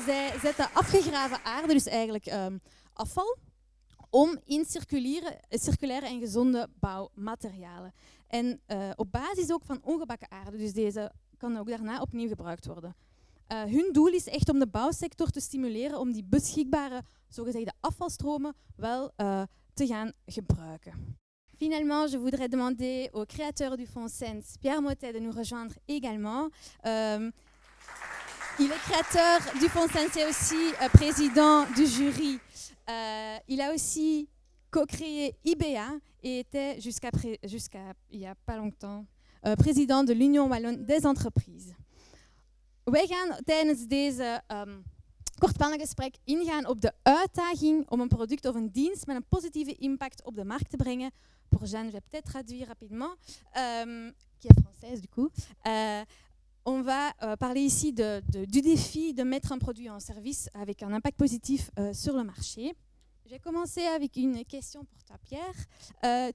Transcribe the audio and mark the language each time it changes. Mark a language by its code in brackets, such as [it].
[nl] Zij zetten afgegraven aarde, dus eigenlijk afval, om in circulaire en gezonde bouwmaterialen. En op basis ook van ongebakken aarde, dus deze kan ook daarna opnieuw gebruikt worden. Hun doel is echt om de bouwsector te stimuleren om die beschikbare zogezegde afvalstromen wel te gaan gebruiken. [fr] Finalement, je voudrais demander au créateur du fonds SENS, Pierre Mottet, de nous rejoindre également. Il est créateur du fonds SENS et aussi président du jury. Il a aussi co-créé IBEA et était jusqu'à il n'y a pas longtemps président de l'Union Wallonne des entreprises. [nl] Wij gaan tijdens deze kort panelgesprek ingaan op de uitdaging om een product of een dienst met een positieve impact op de markt te brengen. [fr] Pour Jeanne, je vais peut-être traduire rapidement, qui est française du coup. On va parler ici du défi de mettre un produit en service avec un impact positif sur le marché. J'ai commencé avec une question pour toi, Pierre.